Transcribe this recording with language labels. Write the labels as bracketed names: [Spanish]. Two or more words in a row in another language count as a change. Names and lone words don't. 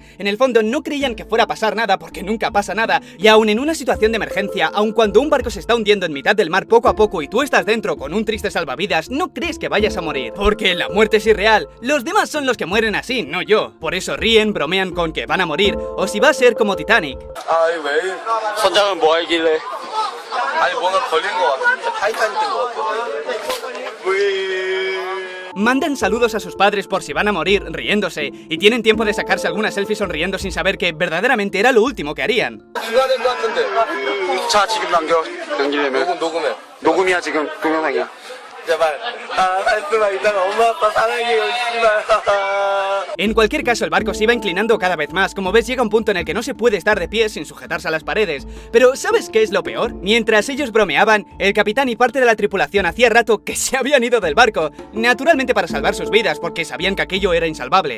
[Spanish] En el fondo no creían que fuera a pasar nada porque nunca pasa nada, y aun en una situación de emergencia, aun cuando un barco se está hundiendo en mitad del mar poco a poco y tú estás dentro con un triste salvavidas, no crees que vayas a morir, porque la muerte es irreal. Los demás son los que mueren así, no yo. Por eso ríen, bromean con que van a morir, o si va a ser como Titanic. Ay, [Korean] wey. 선장은 뭐 하길래? 아니 뭔가 걸린 거 같아. 타이타닉 된거 같아. [Spanish] Mandan saludos a sus padres por si van a morir, riéndose, y tienen tiempo de sacarse alguna selfie sonriendo sin saber que verdaderamente era lo último que harían. [Korean] 자, 지금 남기려면 녹음이야 지금 동영상이야. [Spanish] En cualquier caso, el barco se iba inclinando cada vez más. Como ves, llega un punto en el que no se puede estar de pie sin sujetarse a las paredes. Pero ¿sabes qué es lo peor? Mientras ellos bromeaban, el capitán y parte de la tripulación hacía rato que se habían ido del barco, naturalmente para salvar sus vidas, porque sabían que aquello era insalvable.